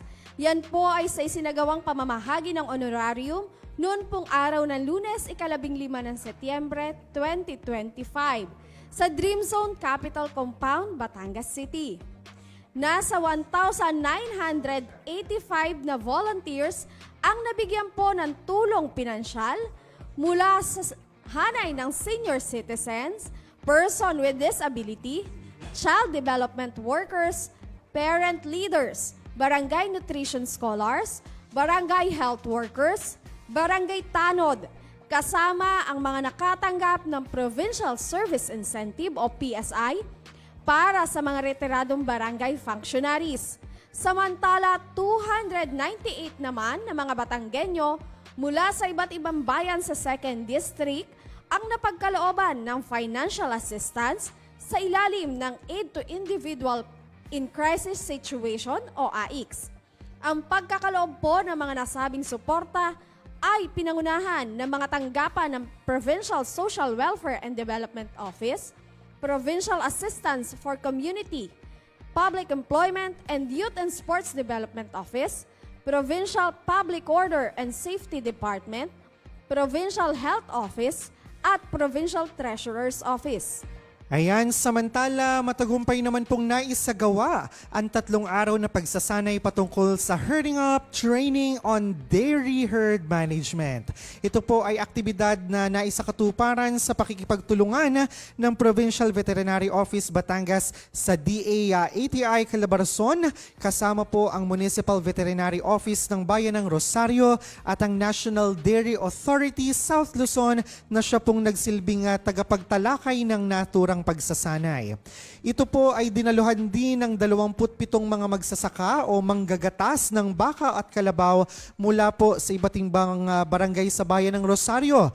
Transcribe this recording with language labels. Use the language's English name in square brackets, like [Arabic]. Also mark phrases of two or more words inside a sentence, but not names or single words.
[Filipino] Yan po ay sa isinagawang pamamahagi ng honorarium noon pong araw ng Lunes, 15 ng Setyembre 2025 sa Dream Zone Capital Compound, Batangas City. Nasa 1,985 na volunteers ang nabigyan po ng tulong pinansyal mula sa hanay ng [English] senior citizens, person with disability, child development workers, parent leaders, barangay nutrition scholars, barangay health workers, [Filipino] barangay tanod, kasama ang mga nakatanggap ng Provincial Service Incentive o PSI, para sa mga retiradong barangay functionaries. Samantala, 298 naman na mga Batanggenyo mula sa iba't ibang bayan sa 2nd District ang napagkalooban ng [English] financial assistance [Filipino] sa ilalim ng Aid to Individual in Crisis Situation o AICS. Ang pagkakaloob po ng mga nasabing suporta ay pinangunahan ng mga tanggapan ng Provincial Social Welfare and Development Office, Provincial Assistance for Community, Public Employment and Youth and Sports Development Office, Provincial Public Order and Safety Department, Provincial Health Office, at Provincial Treasurer's Office. Ayan, samantala matagumpay naman pong naisagawa ang 3 araw na pagsasanay patungkol sa Herding Up Training on Dairy Herd Management. Ito po ay aktibidad na naisakatuparan sa pakikipagtulungan ng Provincial Veterinary Office Batangas sa DA-ATI Calabarzon, kasama po ang Municipal Veterinary Office ng Bayan ng Rosario at ang National Dairy Authority South Luzon na siya pong nagsilbing tagapagtalakay ng naturang pangmatutulang pagsasanay. Ito po ay dinaluhan din ng 27 mga magsasaka o manggagatas ng baka at kalabaw mula po sa iba't ibang barangay sa bayan ng Rosario.